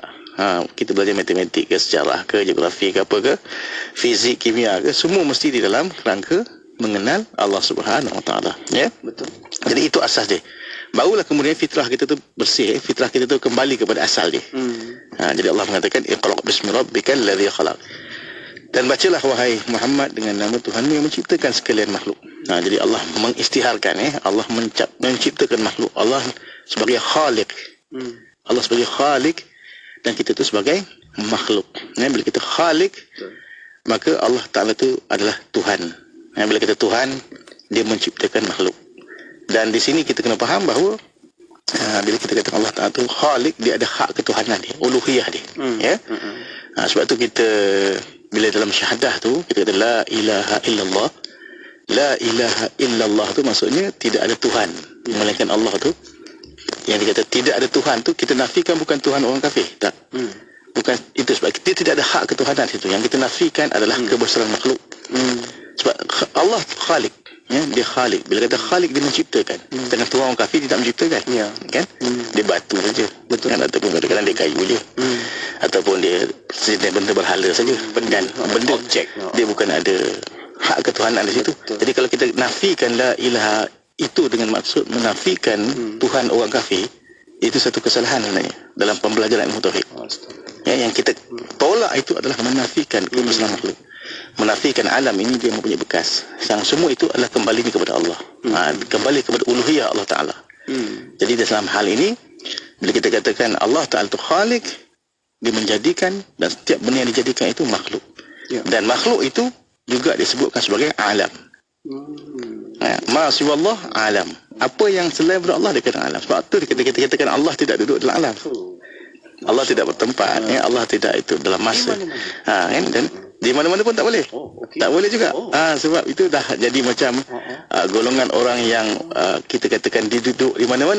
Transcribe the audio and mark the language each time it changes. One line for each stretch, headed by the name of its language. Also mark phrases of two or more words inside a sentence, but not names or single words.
Malay: Kita belajar matematik ke, sejarah ke, geografi ke, apa ke, fizik, kimia ke, semua mesti di dalam kerangka mengenal Allah
Arabic: سبحانه وتعالى.
Malay: Betul. Jadi itu asas dia. Barulah kemudian fitrah kita tu bersih, fitrah kita tu kembali kepada asal dia. Jadi Allah mengatakan
Arabic: اقرأ باسم ربك الذي خلق.
Malay: Dan bacalah wahai Muhammad dengan nama Tuhanmu yang menciptakan sekalian makhluk. Jadi Allah mengistiharkan, Allah menciptakan makhluk. Allah sebagai khalik. Allah sebagai khalik dan kita itu sebagai makhluk. Bila kita khalik, maka Allah Ta'ala itu adalah Tuhan. Bila kita Tuhan, dia menciptakan makhluk. Dan di sini kita kena faham bahawa bila kita kata Allah Ta'ala itu khalik, dia ada hak ketuhanan dia, uluhiyah dia. Sebab tu kita bila dalam syahadah tu kita kata
Arabic: لا إله إلا الله. لا إله إلا الله
Malay: tu maksudnya tidak ada Tuhan melainkan Allah tu. Yang dikata tidak ada Tuhan tu kita nafikan bukan Tuhan orang kafir, tak. Bukan itu, sebab dia tidak ada hak ketuhanan situ. Yang kita nafikan adalah kebesaran makhluk. Sebab Allah khalik, dia khalik. Bila kata khalik, dia menciptakan. Dengan Tuhan orang kafir dia tak menciptakan, kan? Dia batu saja, betul kan? Ataupun kadang-kadang dia kayu je, ataupun dia benda berhala saja, benda objek. Dia bukan ada hak ketuhanan di situ. Jadi kalau kita nafikan
Arabic: لا إله
Malay: itu dengan maksud menafikan Tuhan orang kafir, itu satu kesalahan sebenarnya dalam pembelajaran ilmu tauhid. Yang kita tolak itu adalah menafikan kebesaran makhluk, menafikan alam ini dia mempunyai bekas. Yang semua itu adalah kembali kepada Allah, kembali kepada uluhiyah Allah Ta'ala. Jadi dalam hal ini bila kita katakan Allah Ta'ala itu khalik, dia menjadikan, dan setiap benda yang dijadikan itu makhluk. Dan makhluk itu juga disebutkan sebagai alam.
Arabic: ما سوى الله عالم.
Malay: Apa yang selain daripada Allah dikatakan alam. Sebab tu kita katakan Allah tidak duduk dalam alam. Allah tidak bertempat, Allah tidak itu dalam masa. Dan di mana-mana pun tak boleh. Tak boleh juga. Sebab itu dah jadi macam golongan orang yang kita katakan dia duduk di mana-mana.